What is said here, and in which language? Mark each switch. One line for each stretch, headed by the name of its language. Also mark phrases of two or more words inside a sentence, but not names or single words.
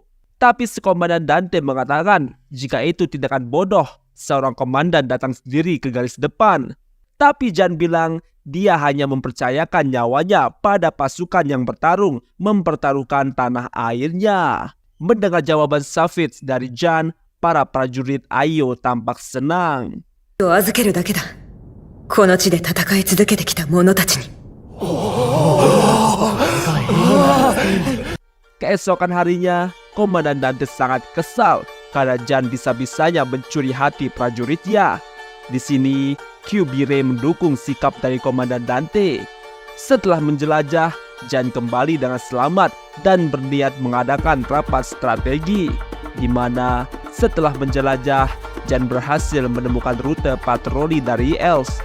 Indonesian: Tapi si komandan Dante mengatakan jika itu tindakan bodoh, seorang komandan datang sendiri ke garis depan. Tapi Jan bilang dia hanya mempercayakan nyawanya pada pasukan yang bertarung mempertaruhkan tanah airnya. Mendengar jawaban Savage dari Jan, para prajurit Ayo tampak senang.
Japanese: 預けるだけだ。この地で戦い続けてきた者たちに。
Indonesian: Keesokan harinya, Komandan Dante sangat kesal karena Jan bisa-bisanya mencuri hati prajuritnya. Di sini, Kubire mendukung sikap dari Komandan Dante. Setelah menjelajah, Jan kembali dengan selamat dan berniat mengadakan rapat strategi, di mana setelah menjelajah, Jan berhasil menemukan rute patroli dari Elves.